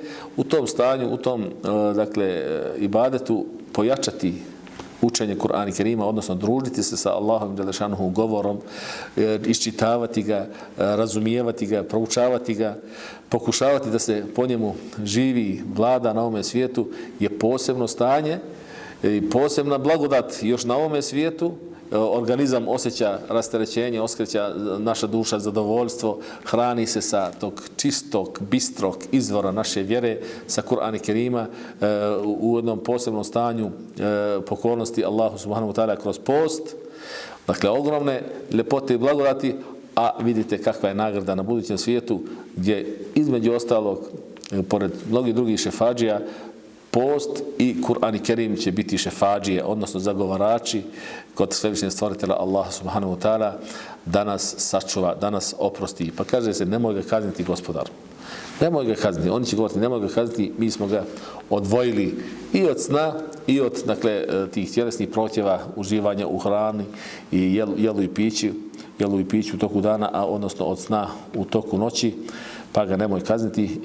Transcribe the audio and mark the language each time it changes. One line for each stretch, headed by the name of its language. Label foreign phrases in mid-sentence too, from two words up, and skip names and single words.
Bosnian: U tom stanju, u tom, dakle, ibadetu pojačati učenje Kur'ana i Kerima, odnosno družiti se sa Allahom dželešanuhu govorom, iščitavati ga, razumijevati ga, proučavati ga, pokušavati da se po njemu živi, vlada na ovome svijetu, je posebno stanje i posebna blagodat još na ovome svijetu. Organizam osjeća rasterećenje, osjeća naša duša zadovoljstvo, hrani se sa tog čistog, bistrog izvora naše vjere, sa Kur'ana i Kerima, u jednom posebnom stanju pokornosti Allahu
Arabic: سبحانه وتعالى
Bosnian: kroz post. Dakle, ogromne ljepote i blagodati, a vidite kakva je nagrada na budućem svijetu, gdje između ostalog, pored mnogih drugih šefadžija, post i Kur'an i Kerim će biti šefadžije, odnosno zagovarači kod svevišnjeg stvoritelja Allaha
Arabic: سبحانه وتعالى,
Bosnian: da nas sačuva, da nas oprosti. Pa kaže se: nemoj ga kazniti gospodaru. Nemoj ga kazniti. Oni će govoriti: nemoj ga kazniti, mi smo ga odvojili i od sna i od, dakle, tih tjelesnih prohtjeva, uživanja u hrani i jelu i piću u toku dana, a odnosno od sna u toku noći, pa ga nemoj kazniti.